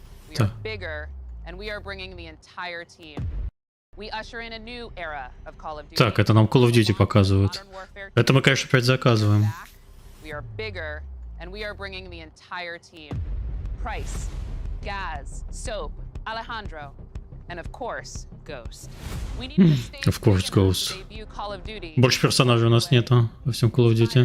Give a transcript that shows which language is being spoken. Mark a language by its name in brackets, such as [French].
[English] We are bigger, and we are bringing the entire team. We usher in a new era of Call of Duty. [Russian] Так, это нам Call of Duty показывают. Это мы, конечно, опять заказываем. [English] We are bigger, and we are bringing the entire team. Price, Gaz, Soap, Alejandro, and of course, Ghost. We need to stay Of course, big enough Ghost. to debut Call of Duty. [Russian] Больше персонажей у нас нету во всем Call of Duty.